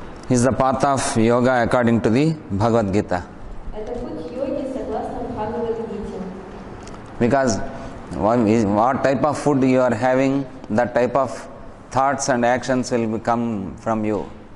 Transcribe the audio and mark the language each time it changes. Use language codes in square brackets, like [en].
[en] is the path of yoga according to the Bhagavad Gita. [ru] Это путь йоги согласно Бхагавад-гите. [en] Because what type of food you are having, that type of thoughts and actions will come from you.